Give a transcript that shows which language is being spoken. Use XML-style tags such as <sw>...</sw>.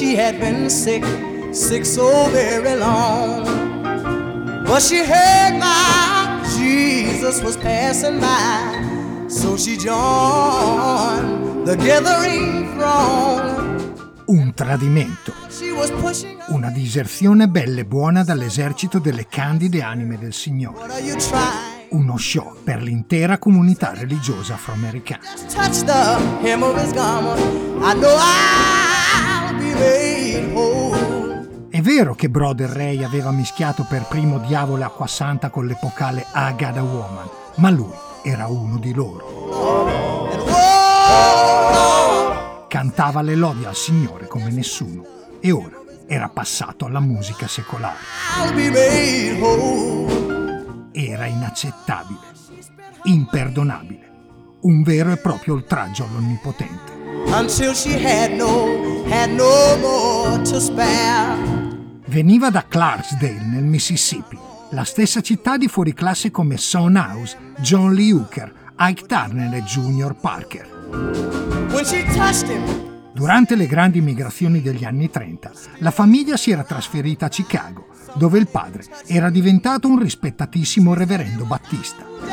<en>Sick so very long, but she heard my Jesus was passing by, so she joined the gathering throng.</en> <it>Un tradimento, una diserzione belle buona dall'esercito delle candide anime del Signore, uno show per l'intera comunità religiosa afroamericana.</it> <en>Just touch the hem of his garment, I know I'll be made whole.</en> <it>È vero che Brother Ray aveva mischiato per primo Diavolo Acqua Santa con l'epocale I Got a Woman, ma lui era uno di loro. Cantava le lodi al Signore come nessuno, e ora era passato alla musica secolare. Era inaccettabile, imperdonabile, un vero e proprio oltraggio all'Onnipotente.</it> <en>Until she had no more to spare.</en> <it>Veniva da Clarksdale, nel Mississippi, la stessa città di fuori classe come Son House, John Lee Hooker, Ike Turner e Junior Parker.</it> <en>when she touched him.</en> <it>Durante le grandi migrazioni degli anni 30, la famiglia si era trasferita a Chicago, dove il padre era diventato un rispettatissimo reverendo battista.</it>